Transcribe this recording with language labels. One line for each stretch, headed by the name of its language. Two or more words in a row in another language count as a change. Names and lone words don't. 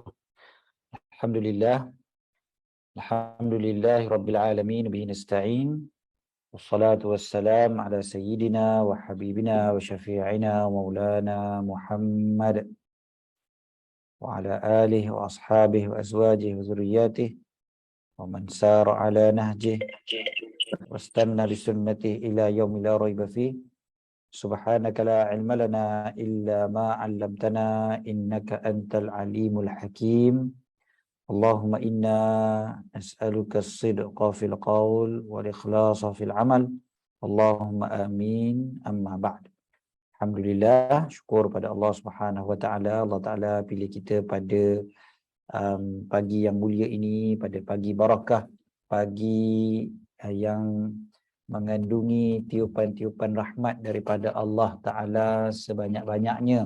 Arabic: Alhamdulillah. الحمد لله رب العالمين به نستعين. والصلاة والسلام على سيدنا وحبيبنا وشفيعنا ومولانا محمد وعلى آله وأصحابه وأزواجه وذريته ومن سار على نهجه واستن بسنته إلى يوم لا ريب فيه. سبحانك لا علم لنا إلا ما علمتنا إنك أنت العليم الحكيم. اللهم إنا نسألك الصدق في القول والإخلاص في العمل. اللهم آمين. أما بعد.
Malay: Alhamdulillah, syukur pada Allah
Arabic: سبحانه وتعالى.
Malay: Allah Taala pilih kita pada pagi yang mulia ini, pada pagi barakah, pagi yang mengandungi tiupan-tiupan rahmat daripada Allah Ta'ala sebanyak-banyaknya.